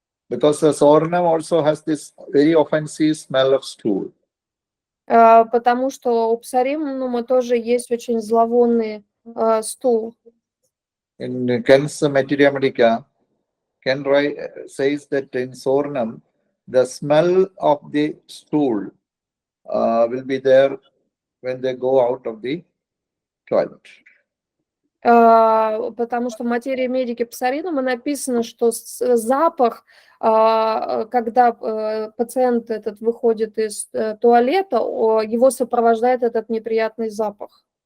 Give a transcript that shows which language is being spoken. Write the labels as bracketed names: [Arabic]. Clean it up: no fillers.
[English] Because the sorenum also has this very offensive smell of stool. [Russian] Потому что у псаринума тоже есть очень зловонный стул. [English] In Ken's Materia Medica, Ken says that in sorenum, the smell of the stool will be there when they go out of the toilet. [Russian] Потому что в материи медики псаринума написано, что запах, когда пациент этот выходит из туалета, его сопровождает этот неприятный запах.